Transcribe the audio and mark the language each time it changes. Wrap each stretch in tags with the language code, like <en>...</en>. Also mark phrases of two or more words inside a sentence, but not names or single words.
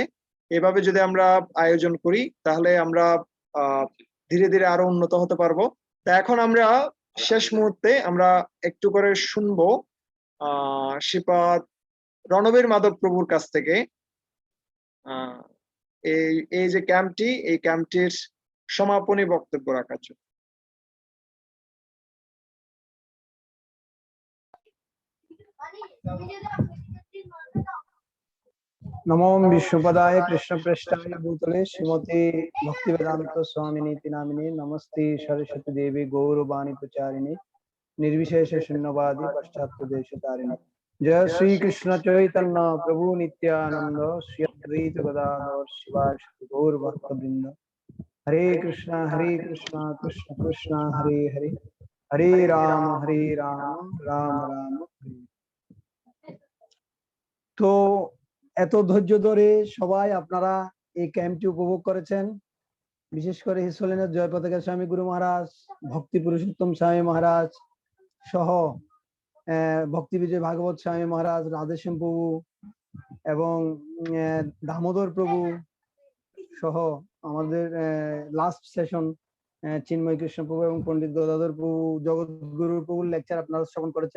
<bn>এভাবে যদি আমরা আয়োজন করি তাহলে আমরা ধীরে ধীরে আরো উন্নত হতে পারবো। তা এখন আমরা শেষ মুহূর্তে আমরা একটু করে শুনবো শ্রীপাদ রণবীর মাধব প্রভুর কাছ থেকে এই যে ক্যাম্পটি, এই ক্যাম্পটির সমাপনী বক্তব্য রাখার জন্য।</bn> <sa>नमो विष्णुपदाय कृष्णप्रेष्ठाय भूतले श्रीमती भक्तिवेदांत स्वामिनीति नामिने नमस्ते सरस्वती देवी गौरवाणी प्रचारिणे निर्विशेष शून्यवादी पाश्चात्य देशतारिणे। जय श्री कृष्ण चैतन्य प्रभु नित्यानंद श्री अद्वैत गदाधर शिवासादि गौर भक्तवृंद। हरे कृष्ण कृष्ण कृष्ण हरे हरे, हरे राम राम राम हरे।</sa> <bn>तो এত ধৈর্য ধরে সবাই আপনারা এই ক্যাম্পটি উপভোগ করেছেন। বিশেষ করে</bn> <en>His Holiness</en> <bn>জয় পতাকা স্বামী গুরু মহারাজ, ভক্তি পুরুষোত্তম স্বামী মহারাজ সহ ভক্তি বিজয় ভাগবত স্বামী মহারাজ, রাধেশ্যাম প্রভু এবং দামোদর প্রভু সহ আমাদের</bn> <en>last session</en> <bn>চিন্ময় কৃষ্ণ প্রভু এবং পণ্ডিত গদাধর প্রভু, জগৎগুরু প্রভুর লেকচার আপনারা শ্রবণ করেছেন।</bn>